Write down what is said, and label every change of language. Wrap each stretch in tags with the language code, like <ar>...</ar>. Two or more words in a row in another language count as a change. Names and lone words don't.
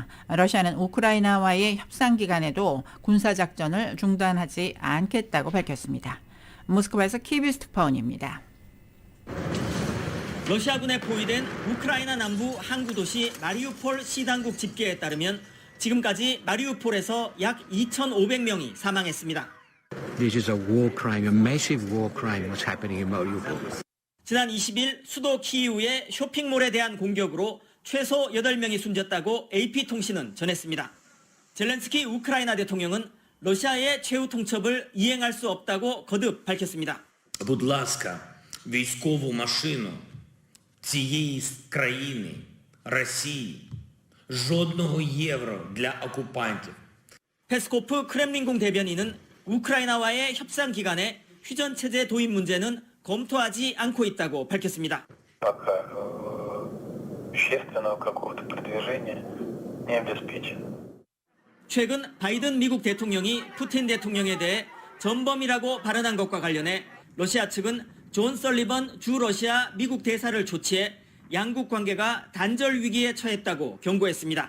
<ko>러시아는 우크라이나와의 협상 기간에도 군사작전을 중단하지 않겠다고 밝혔습니다. 모스크바에서 KBS 특파원입니다. 러시아군에 포위된 우크라이나 남부 항구 도시 마리우폴 시당국 집계에 따르면 지금까지 마리우폴에서 약 2,500명이 사망했습니다.</ko> <en>This is a war crime, a massive war crime what's happening in Mariupol.</en> <ko>지난 20일 수도 키이우의 쇼핑몰에 대한 공격으로 최소 8명이 숨졌다고 AP통신은 전했습니다. 젤렌스키 우크라이나 대통령은 러시아의 최후 통첩을 이행할 수 없다고 거듭 밝혔습니다.</ko> <uk>Будь ласка, військову машину цієї країни, Росії, жодного євро для окупантів.</uk> <ko>페스코프 크렘린궁 대변인은 우크라이나와의 협상 기간에 휴전체제 도입 문제는 검토하지 않고 있다고 밝혔습니다. 최근 바이든 미국 대통령이 푸틴 대통령에 대해 전범이라고 발언한 것과 관련해 러시아 측은 존 설리번 주 러시아 미국 대사를 조치해 양국 관계가 단절 위기에 처했다고 경고했습니다.</ko>